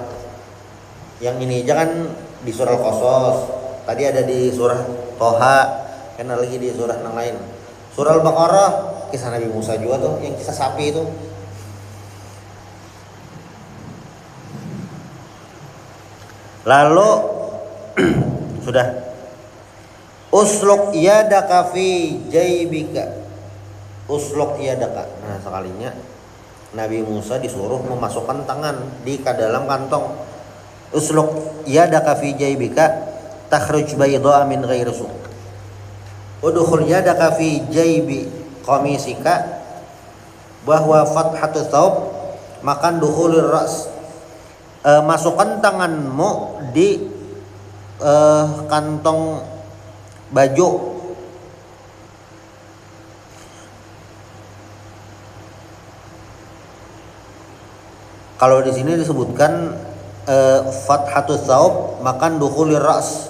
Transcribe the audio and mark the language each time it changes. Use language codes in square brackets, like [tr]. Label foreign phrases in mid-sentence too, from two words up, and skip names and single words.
[id] Yang ini jangan di surah Al-Qasas, tadi ada di surah Toha, kan lagi di surah yang lain. Surah Al-Baqarah kisah Nabi Musa juga tuh, yang kisah sapi itu. Lalu sudah [ar] اسلك يدك في جيبك، اسلك يدك. [id] Nah, sekalinya Nabi Musa disuruh memasukkan tangan di dalam kantong. [ar] اسلك يدك في جيبك تخرج بيضاء من غير سوء. ادخل يدك في جيب قميصك، bahwa فتحة الثوب مكان دخول الرأس. [id] Masukkan tanganmu di kantong baju. Kalau di sini disebutkan [ar] فتحة الثوب مكان دخول الرأس.